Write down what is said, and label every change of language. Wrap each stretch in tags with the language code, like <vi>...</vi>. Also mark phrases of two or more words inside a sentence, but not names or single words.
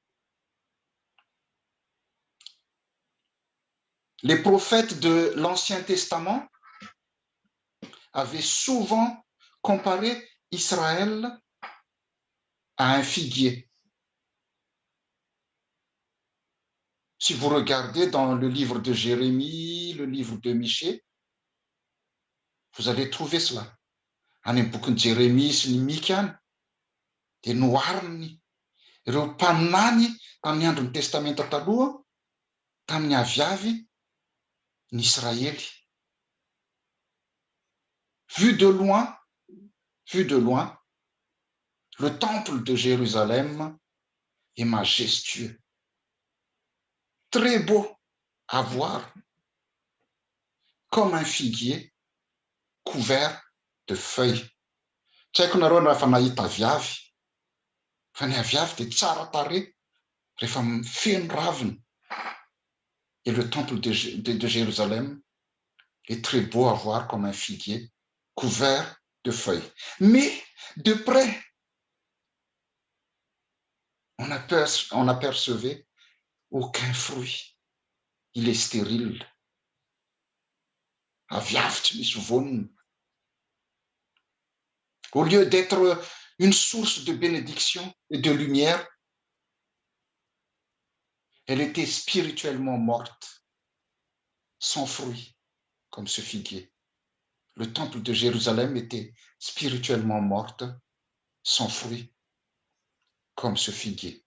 <fr>Les prophètes de l'Ancien Testament avaient souvent comparé Israël à un figuier. Si vous regardez dans le livre de Jérémie, le livre de Michée, vous allez trouver cela.</fr> <mg>Any bokin'i Jérémie sy ny Mika any, dia nohariny ireo mpaninany tamin'ny andron'ny testamenta taloha, tamin'ny aviavy ny Israely.</mg> <fr>Vu de loin, le temple de Jérusalem est majestueux, très beau à voir, comme un figuier couvert de feuilles.</fr> <mg>Tsy haiko nareo raha fa nahita aviavy, fa ny aviavy dia tsara tarehy rehefa feno raviny.</mg> <fr>Et le temple de Jérusalem est très beau à voir comme un figuier couvert de feuilles. Mais de près, on n'apercevait aucun fruit. Il est stérile.</fr> <mg>Aviavy tsy misy voniny.</mg> <fr>Au lieu d'être une source de bénédiction et de lumière, elle était spirituellement morte, sans fruit, comme ce figuier. Le temple de Jérusalem était spirituellement morte, sans fruit, comme ce figuier.</fr>